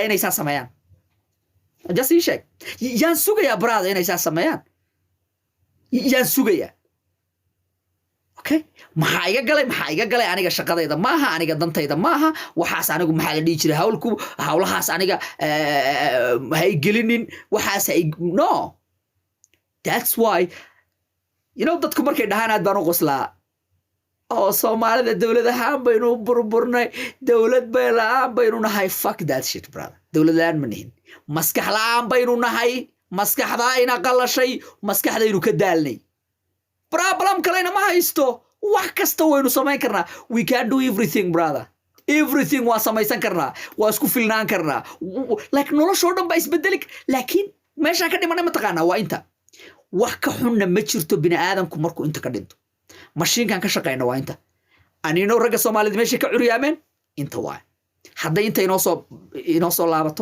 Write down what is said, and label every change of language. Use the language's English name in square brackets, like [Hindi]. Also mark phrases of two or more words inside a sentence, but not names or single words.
[Somali] inay saa sameeyaan just ii sheeg yaan sugayaa brother inay saa sameeyaan yaan sugayaa okay maxaa iga galay aniga shaqadayda maaha aniga dantayda maaha waxaas anigu maxaa la dhihi jiray hawlahaas aniga hay gelinin waxaas [English] no that's why you know [Somali] dadku markay dhahaan aad baan u qoslaa oo Soomaalida dawlad ahaan baynu burburnay dawlad bay la'aan baynu nahay [English] fuck that shit brother [Somali] dawlad la'aan ma nihin maskax la'aan baynu nahay maskaxda ina qalashay maskaxdaynu ka daalnay problem kalena ma haysto wax kasta waynu samayn karnaa [English] we can do everything brother everything [Somali] waa samaysan karnaa waa isku filnaan karnaa like noloshoo dhan baa isbedeli laakiin meeshaan ka dhimanay ma taqaanaa waa inta wax ka xunna ma jirto bini aadamku markuu inta ka dhinto mashiinkan ka shaqeyna waa inta anino ragga Soomaalida meesha ka curyaameen inta waa hadday inta inoo soo laabato